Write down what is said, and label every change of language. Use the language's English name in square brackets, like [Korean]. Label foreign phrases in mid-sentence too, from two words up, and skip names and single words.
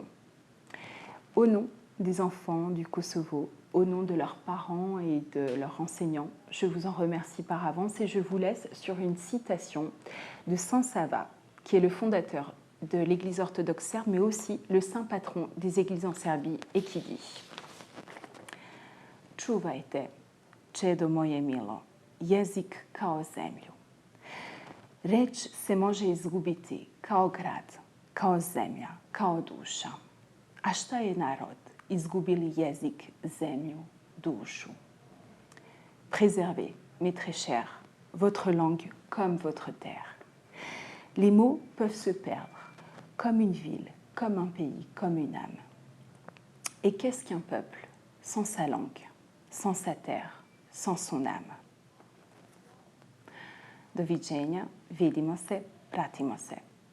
[French] Au nom des enfants du Kosovo, au nom de leurs parents et de leurs enseignants, je vous en remercie par avance et je vous laisse sur une citation de Saint Sava, qui est le fondateur de l'Église orthodoxe serbe, mais aussi le saint patron des églises en Serbie, et qui dit « [Serbian] Čuvajte, čedo moje milo, jezik kao zemlju. Reč se može izgubiti kao grad, kao zemlja, kao duša. A šta je narod? Izgubili jezik, zemlju, dušu. [French] Préservez, mes très chers, votre langue comme votre terre. Les mots peuvent se perdre, comme une ville, comme un pays, comme une âme. Et qu'est-ce qu'un peuple sans sa langue, sans sa terre, sans son âme? [Serbian] Doviđenja, vidimo se, pratimo se.